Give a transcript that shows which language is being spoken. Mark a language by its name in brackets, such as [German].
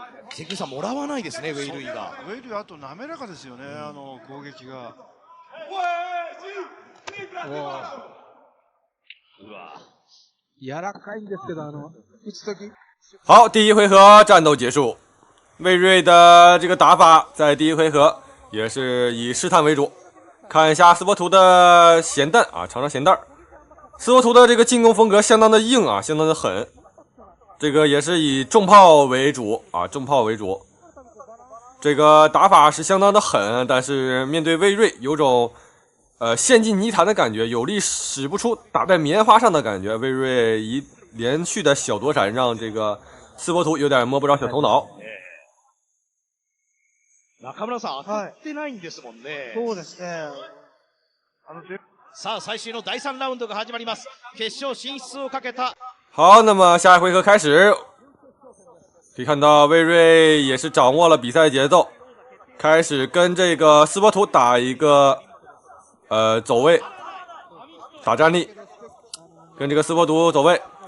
[Japanese] 関口さんもらわないですね、ウェイルイが。ウェイルイあと滑らかですよね、攻撃が。うわ。柔らかいんですけど打つ時。 [Chinese] 好，第一回合战斗结束。魏睿的这个打法在第一回合也是以试探为主。看一下斯波图的咸蛋啊，尝尝咸蛋。斯波图的这个进攻风格相当的硬啊，相当的狠。这个也是以重炮为主啊，重炮为主。这个打法是相当的狠，但是面对魏睿有种陷进泥潭的感觉，有力使不出，打在棉花上的感觉。魏睿一连续的小躲闪，让这个斯波图有点摸不着小头脑。 [Japanese] 中村さん、当たってないんですもんね。そうですね。さあ、最終の第3ラウンドが始まります。決勝進出をかけた。 [Chinese] 好，那么下一回合开始，可以看到魏睿也是掌握了比赛节奏，开始跟这个斯波图打一个走位，打站立，跟这个斯波图走位。